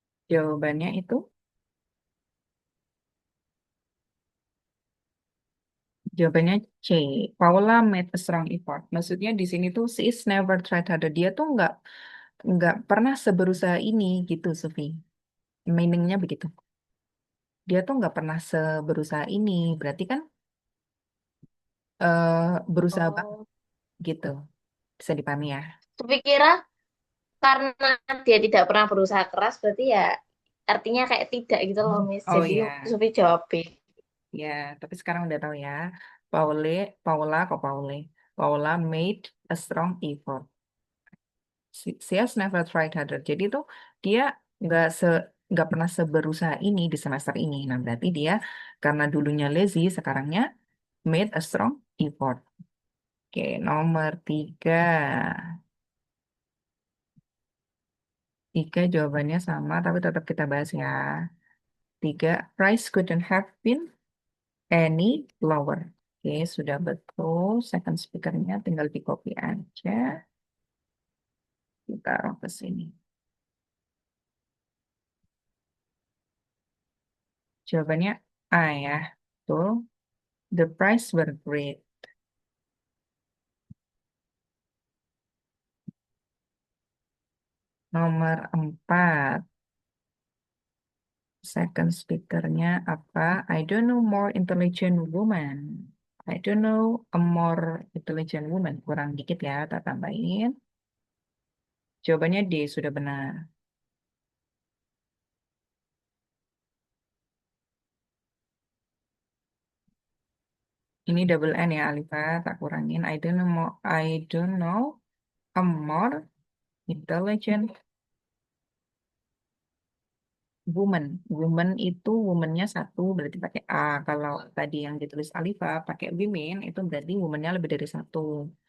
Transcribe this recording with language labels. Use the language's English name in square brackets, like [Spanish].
[Indonesian] Jawabannya itu jawabannya C. [English] Paula made a strong effort. [Indonesian] Maksudnya di sini tuh [English] she is never tried harder. [Indonesian] Dia tuh nggak pernah seberusaha ini gitu, Sofi. Meaningnya begitu. Dia tuh nggak pernah seberusaha ini. Berarti kan berusaha banget Oh, gitu. Bisa dipahami ya. Supi kira karena dia tidak pernah berusaha keras, berarti ya artinya kayak tidak gitu loh, Miss. Oh Jadi ya, Supi jawab B. ya. Tapi sekarang udah tahu ya. [English] Paula made a strong effort. She has never tried harder. [Indonesian] Jadi tuh dia nggak se nggak pernah seberusaha ini di semester ini. Nah berarti dia karena dulunya lazy, sekarangnya [English] made a strong effort. [Indonesian] Oke, nomor tiga. Tiga jawabannya sama, tapi tetap kita bahas ya. [English] Tiga, price couldn't have been any lower. [Indonesian] Oke, sudah betul. Second speakernya tinggal di copy aja. Kita taruh ke sini. Jawabannya A ya. Betul. [English] The price were great. [Indonesian] Nomor 4. Second speakernya apa? [English] I don't know more intelligent woman. I don't know a more intelligent woman. [Indonesian] Kurang dikit ya, tak tambahin. Jawabannya D, sudah benar. Ini double N ya, Alifa, tak kurangin. [English] I don't know a more intelligent woman. [Indonesian] Woman itu womannya satu, berarti pakai A. Kalau tadi yang ditulis Alifa pakai women, itu berarti womannya lebih dari satu.